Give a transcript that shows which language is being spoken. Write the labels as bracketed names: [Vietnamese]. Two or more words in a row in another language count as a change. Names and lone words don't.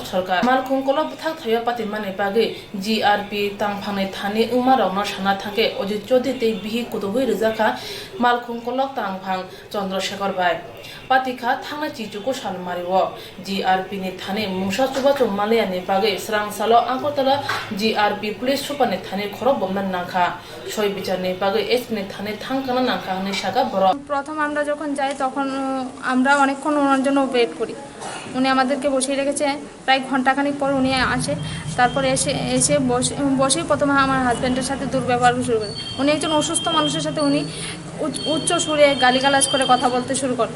[Kok Borok] सरकार मालखं कलाप थायो पाति माने बागै GRP तांफांनाय थाने उमारावनो साना थांगे अजित चौधुरी ते बिहि कुदुगै रजाखा मालखं कलाप तांफां चंद्रशेखर भाई पातिखा थांना चिचुको सालमारिओ GRP नि थाने मुसा चुबा चौमालियानि बागै स्रांसालो आगरतला GRP पुलिस सुपानि थाने खर बमना नाखा सय বিচারनि बागै SP नि थाने थांकाना नाखा हने शाखा बर [Bangla] প্রথম আমরা যখন যাই তখন আমরা অনেকক্ষণ ওনার জন্য ওয়েট করি। উনি আমাদেরকে বসিয়ে রেখেছে, প্রায় ঘন্টাখানিক পর উনি আসে। তারপরে এসে বসে প্রথমে আমার হাজব্যান্ডের সাথে দুর্ব্যবহার শুরু করে। উনি একজন অসুস্থ মানুষের সাথে উনি উচ্চ সুরে গালিগালাজ করে কথা বলতে শুরু করে।